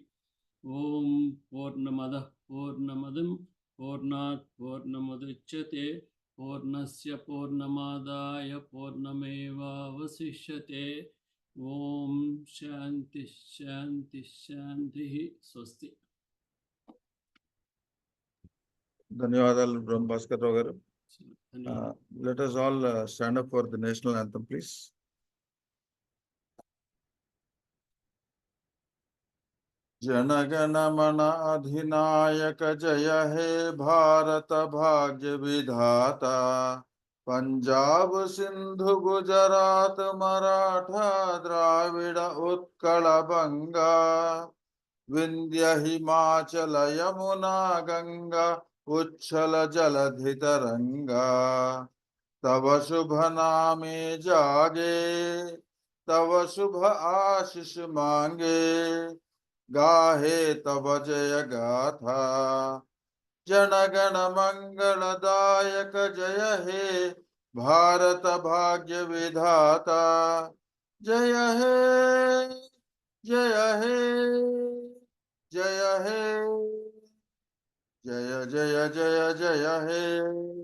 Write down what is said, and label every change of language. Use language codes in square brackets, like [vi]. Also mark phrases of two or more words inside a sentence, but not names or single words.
[sa] ॐ पूर्णमद पूर्णमदं पूर्णात् पूर्णमुदच्यते पूर्णस्य पूर्णमदाय पूर्णमेव वशिष्यते. ॐ शान्ति शान्ति शान्ति. Swasti. [te] ధన్యవాదాలు బ్రహ్మభాస్కర్ రావు గారు. ధన్యవాదాలు. [en] Let us all stand up for the national anthem, please. [bn] জনগণ মন অধিনায়ক জয় হে ভারত ভাগ্য বিধাতা, পঞ্জাব সিন্ধু গুজরাট মরাঠা দ্রাবিড় উৎকল বঙ্গ, বিন্ধ্য হিমাচল যমুনা গঙ্গা উচ্ছল জলধি তরঙ্গ, তব শুভ নামে জাগে তব শুভ আশিস মাগে, গাহে তব জয় গাথা, জনগণ মঙ্গলদায়ক জয় হে ভারত ভাগ্য বিধাতা, জয় হে জয় হে জয় হে জয় জয় জয় জয় হে.